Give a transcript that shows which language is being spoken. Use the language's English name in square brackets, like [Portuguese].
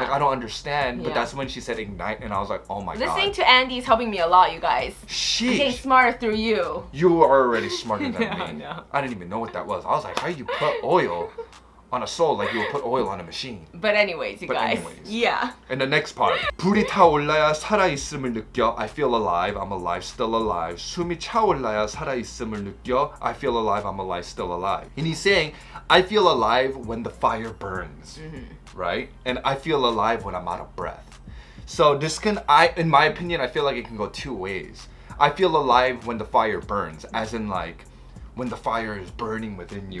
[English] Like, I don't understand. But Yeah. that's when she said ignite, and I was like, oh my god. Listening to Andy is helping me a lot, you guys. I'm getting Sheesh. smarter through you. You are already smarter than No, me. no. I didn't even know what that was. I was like, how do you put oil on a soul like you would put oil on a machine? But anyways, you But guys. anyways. Yeah. And the next part. [Korean] 불이 타올라야 살아있음을 느껴. [English] I feel alive, I'm alive, still alive. [Korean] 숨이 차올라야 살아있음을 느껴. [English] I feel alive, I'm alive, still alive. And he's saying, I feel alive when the fire burns, right? And I feel alive when I'm out of breath. So this can, in my opinion, I feel like it can go two ways. I feel alive when the fire burns, as in like, when the fire is burning within you,